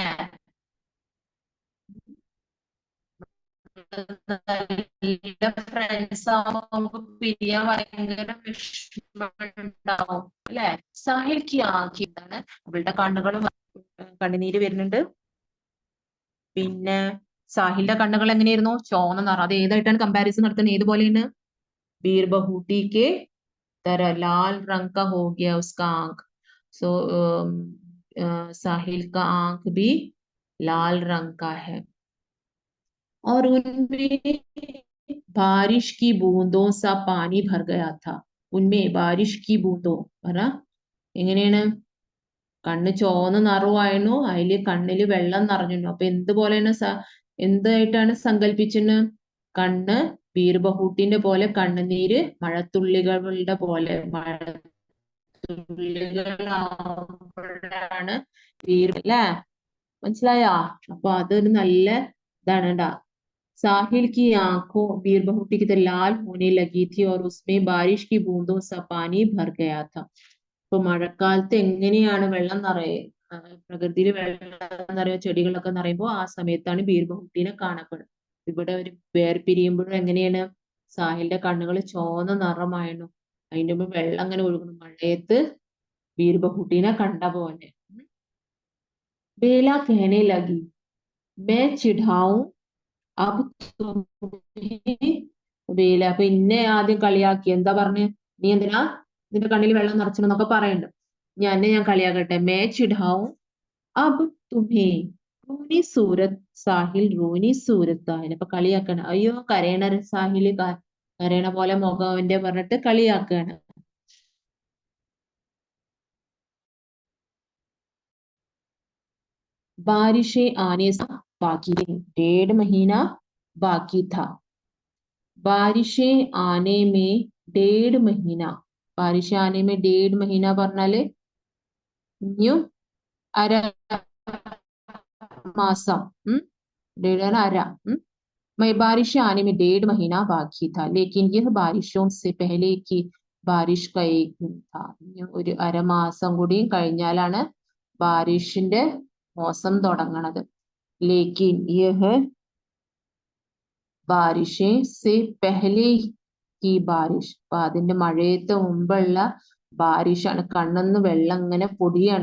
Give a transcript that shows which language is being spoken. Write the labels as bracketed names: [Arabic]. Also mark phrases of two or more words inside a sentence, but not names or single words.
[Malayalam] നല്ല ഫ്രണ്ട്സ് ആവുമ്പോ നമുക്ക് പിരിയാൻ ഭയങ്കര വിഷമമുണ്ടാവും അല്ലെ. സാഹിൽക്ക് ആക്കിയതാണ്, അവളുടെ കണ്ണുകളും കണ്ണുനീര് വരുന്നുണ്ട്. പിന്നെ സാഹിലിന്റെ കണ്ണുകൾ എങ്ങനെയായിരുന്നു, ചോന്ന നിറം. അത് ഏതായിട്ടാണ് കമ്പാരിസൺ നടത്തുന്നത്, ഏതുപോലെയാണ്, [Hindi] ബീർബഹൂട്ടി के तरह लाल रंग का हो गया उसका आंख. सो साहिल का आंख भी लाल रंग का है और उनमें बारिश की बूंदों सा पानी भर गया था. उनमें बारिश की बूंदों [Malayalam] പറ എങ്ങനെയാണ്, കണ്ണ് ചോന്ന നിറവായിരുന്നു, അതില് കണ്ണില് വെള്ളം നിറഞ്ഞു. അപ്പൊ എന്തുപോലെയാണ് എന്തായിട്ടാണ് സങ്കല്പിച്ചത്, കണ്ണ് ബീർബഹൂട്ടിന്റെ പോലെ കണ്ണുനീര് മഴത്തുള്ളികളുടെ പോലെ, മഴത്തുള്ളികളാണ് അല്ലേ, മനസ്സിലായോ. അപ്പൊ അതൊരു നല്ല ഇതാണ് ട്ടാ. [Hindi] साहिल की आंखों बीरबहुटी की तरह लाल होने लगी थी और उसमें बारिश की बूंदों सा पानी भर गया था. [Malayalam] ഇപ്പൊ മഴക്കാലത്ത് എങ്ങനെയാണ് വെള്ളം പ്രകൃതിയിൽ വെള്ളം നിറയോ ചെടികളൊക്കെ നിറയുമ്പോൾ ആ സമയത്താണ് ബീർബഹുട്ടിനെ കാണപ്പെടുന്നത്. ഇവിടെ ഒരു വേർപിരിയുമ്പോഴും എങ്ങനെയാണ്, സാഹിലിന്റെ കണ്ണുകൾ ചോന്ന നിറമായിരുന്നു, അതിന്റെ മുമ്പ് വെള്ളം അങ്ങനെ ഒഴുകുന്നു. മഴയത്ത് ബീർബഹുട്ടിനെ കണ്ട പോലെ. [Hindi] ബേല कहने लगी मैं चिढ़ाऊं अब तुम्हें. [Malayalam] ബേല അപ്പൊ ഇന്നെ ആദ്യം കളിയാക്കി, എന്താ പറഞ്ഞ്, നീ എന്തിനാ നിന്റെ കണ്ണിൽ വെള്ളം നിറച്ചെന്നൊക്കെ പറയുന്നുണ്ട്. ഞാൻ കളിയാക്കട്ടെ, [Hindi] मैं चिढ़ाऊं अब तुम्हें रोनी सूरत साहिल रोनी सूरत. [Malayalam] അതിനപ്പൊ കളിയാക്കാണ്, അയ്യോ കരയണ സാഹില് കരയണ പോലെ മുഖം അവന്റെ പറഞ്ഞിട്ട് കളിയാക്കാണ്. [Hindi] बारिशें आने से बाकी थी, 1.5 महीना बाकी था. बारिशें आने में 1.5 महीना, बारिशें आने में 1.5 महीना [Malayalam] പറഞ്ഞാല് ഇനിയും അര മാസം, അര. [Hindi] बारिश आने में 1.5 महीना बाकी था लेकिन यह बारिशों से पहले की बारिश का एक दिन था. [Malayalam] ഒരു അരമാസം കൂടി കഴിഞ്ഞാലാണ് ബാരിഷിന്റെ മോസം തുടങ്ങണത്. [Hindi] लेकिन यह बारिशे से पहले की बारिश. [Malayalam] അപ്പൊ അതിന്റെ മഴയത്തെ മുമ്പുള്ള ബാരിഷാണ്, കണ്ണെന്ന് വെള്ളം ഇങ്ങനെ പൊടിയാണ്.